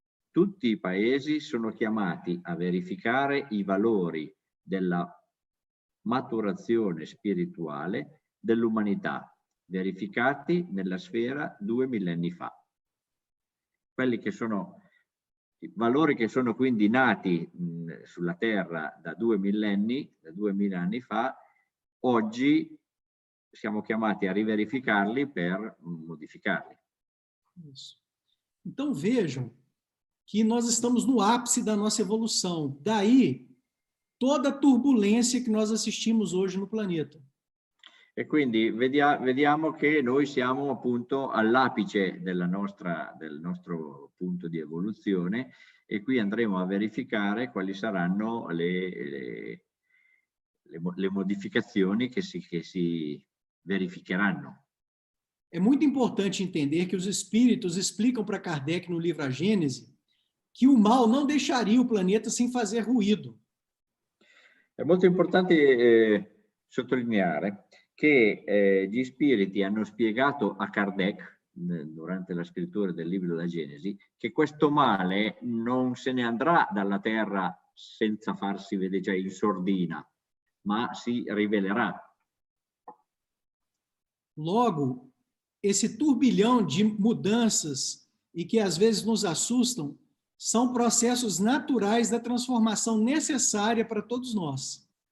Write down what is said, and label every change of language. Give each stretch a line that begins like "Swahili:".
Italian: Tutti i paesi sono chiamati a verificare i valori della maturazione spirituale dell'umanità, verificati nella sfera 2 millenni fa. Quelli che sono i valori che sono quindi nati sulla Terra da 2 millenni, da 2000 anni fa, oggi siamo chiamati a riverificarli per modificarli.
Portuguese: Isso. Então, vejam que nós estamos no ápice da nossa evolução. Daí, toda a turbulência que nós assistimos hoje no planeta.
Italian: E quindi vediamo che noi siamo appunto all'apice del nostro punto di evoluzione e qui andremo a verificare quali saranno le modificazioni che si verificheranno.
Portuguese: É muito importante entender que os espíritos explicam para Kardec no livro A Gênese que o mal não deixaria o planeta sem fazer ruído.
Italian: È molto importante sottolineare che gli spiriti hanno spiegato a Kardec, durante la scrittura del libro della Genesi, che questo male non se ne andrà dalla Terra senza farsi vedere, cioè in sordina, ma si rivelerà.
Portuguese: Logo, esse turbilhão de mudanças e que às vezes nos assustam são processos naturais da transformação necessária para todos nós.